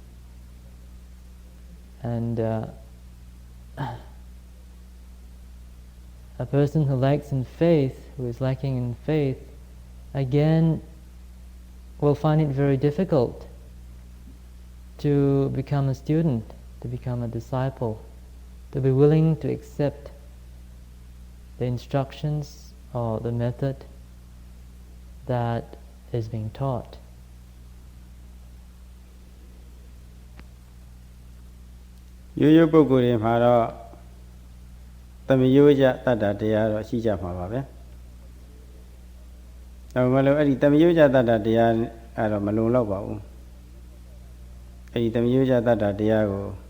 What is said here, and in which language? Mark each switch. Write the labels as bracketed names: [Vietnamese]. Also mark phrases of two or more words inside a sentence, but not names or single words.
[English] And a person who lacks in faith, who is lacking in faith, again will find it very difficult to become a student, to become a disciple, to be willing to accept the instructions or the method that is being taught. [Burmese] ရိုးရိုးပုဂ္ဂိုလ်တွေမှာတော့သမယောဇတတ္တတရားတော့ရှိကြမှာပါပဲ။ဒါမှမဟုတ်အဲ့ဒီသမယောဇတတ္တတရားအဲ့တော့မလုံလောက်ပါဘူး။အဲ့ဒီသမယောဇတတ္တတရားကို